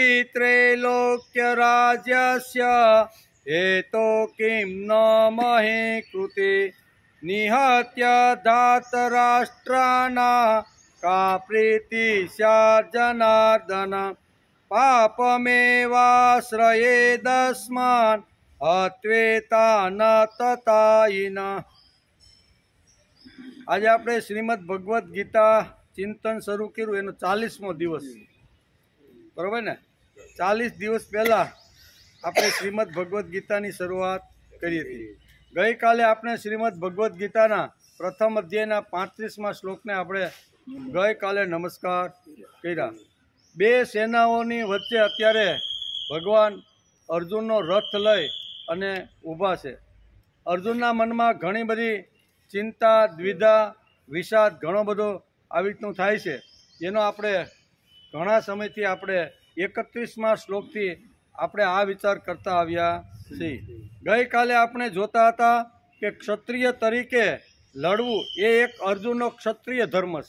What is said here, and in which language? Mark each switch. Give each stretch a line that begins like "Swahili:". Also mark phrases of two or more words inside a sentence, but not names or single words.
Sanskrit: त्रैलोक्यराज्यस्य हेतो किं न महे कृते निहत्य धातराष्ट्राणां का प्रीतिः स्यात् जनार्दन पापमेवाश्रयेदस्मान् हत्वेता न ततायिनः।
Gujarati: आज આપણે શ્રીમદ ભગવદ્ ગીતા ચિંતન શરૂ કર્યું એનો 40મો દિવસ બરાબર ને 40 દિવસ પહેલા આપણે શ્રીમદ ભગવદ્ ગીતાની શરૂઆત કરી હતી। ગઈકાલે આપણે શ્રીમદ ભગવદ્ ગીતાના પ્રથમ અધ્યાયના 35મા શ્લોકને આપણે ગઈકાલે નમસ્કાર કર્યા। બે સેનાઓની વચ્ચે અત્યારે ભગવાન અર્જુનનો રથ લઈ અને ઊભા છે। અર્જુનના મનમાં ઘણી બધી ચિંતા દ્વિધા વિષાદ ઘણો બધો આવી રીતનું થાય છે। એનો આપણે ઘણા સમયથી આપણે 31મા શ્લોકથી આપણે આ વિચાર કરતા આવ્યા છીએ। ગઈકાલે આપણે જોતા હતા કે ક્ષત્રિય તરીકે લડવું એ એક અર્જુનનો ક્ષત્રિય ધર્મ છે।